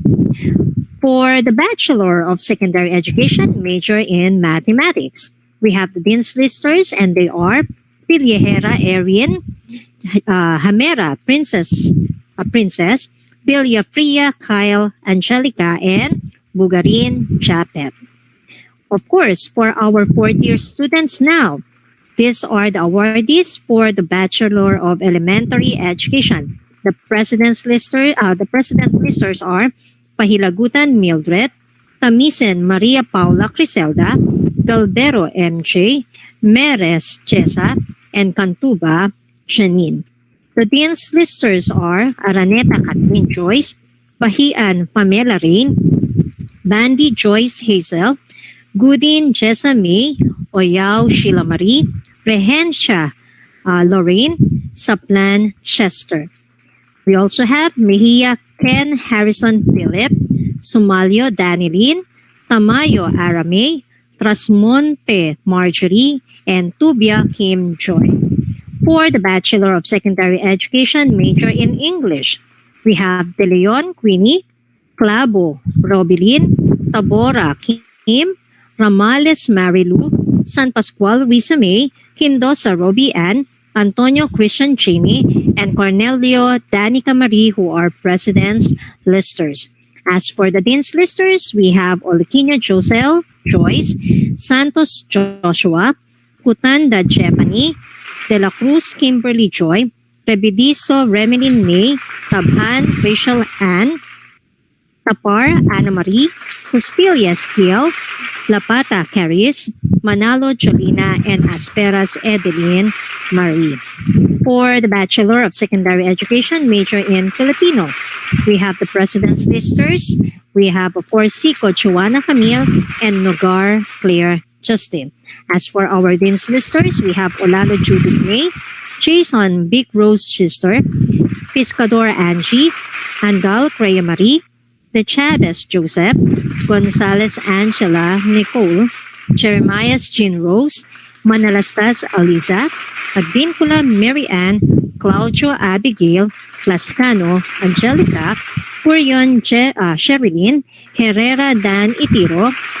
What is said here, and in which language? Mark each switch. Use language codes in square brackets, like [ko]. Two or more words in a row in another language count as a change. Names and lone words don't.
[en] For the Bachelor of Secondary Education, major in Mathematics, we have the Dean's Listers, and they are Piliehera Erin, Hamera Princess, Villafria Kyle Angelica, and Bugarin Chapet. Of course, for our fourth-year students now, these are the awardees for the Bachelor of Elementary Education. The President's Listers are Pahilagutan Mildred, Tamisen Maria Paula Criselda, Galbero MJ, Meres Jessa, and Cantuba Janine. The Dean's Listers are Araneta Catherine Joyce, Bahian Pamela Rain, Bandy Joyce Hazel, Goodin Jessa May, Oyao Sheila Marie, Rehencia Lorraine, Saplan Chester. We also have Mejia Ken Harrison Philip, Sumalio Danilin, Tamayo Aramay, Trasmonte Marjorie, and Tubia Kim Joy. For the Bachelor of Secondary Education, major in English, we have De Leon Queenie, Clavo Robilin, Tabora Kim, Ramales Marilu, San Pascual Risa May, Quindosa Roby Ann, Antonio Christian Jamie, and Cornelio Danica Marie, who are President's Listers. As for the Dean's Listers, we have Oliquina Josel Joyce, Santos Joshua, Kutanda Jepani, De La Cruz Kimberly Joy, Rebidiso Remelin May, Tabhan Rachel Ann, Tapar Ana Marie, Costilla Esquiel, Lapata Caris, Manalo Jolina, and Asperas Edeline Marie. For the Bachelor of Secondary Education, major in Filipino, we have the President's Listers. We have, of course, Sico Joanna Camille and Nogar Claire Justin. As for our Dean's Listers, we have Olalo Judith May, Jason Big Rose Chister, Piscador Angie, Angal Crea Marie, De Chavez Joseph, Gonzalez Angela Nicole, Jeremias Jean Rose, Manalastas Aliza, Advincula Mary Ann, Claudio Abigail, Lascano Angelica, Purion Sherilyn, Herrera Dan Itiro,